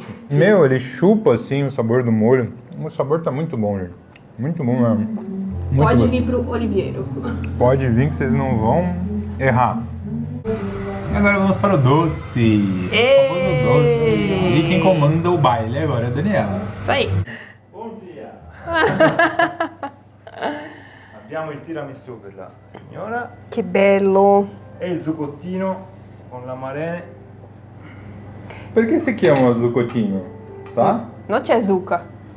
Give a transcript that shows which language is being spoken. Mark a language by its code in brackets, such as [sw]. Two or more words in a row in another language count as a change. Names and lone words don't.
[pt] Meu, ele chupa assim o sabor do molho. O sabor tá muito bom, gente. Muito bom mesmo. Muito pode gostoso. vir pro Oliveiro. Pode vir que vocês não vão errar. E agora vamos para o doce. O famoso doce. E quem comanda o baile agora é a Daniela. Isso aí. [it] Buon via! Abbiamo il tiramisù per la signora [pt] Que bello. [it] e il zuccottino con la marene. Perché si chiama zuccottino? Sa? Non c'è zucca.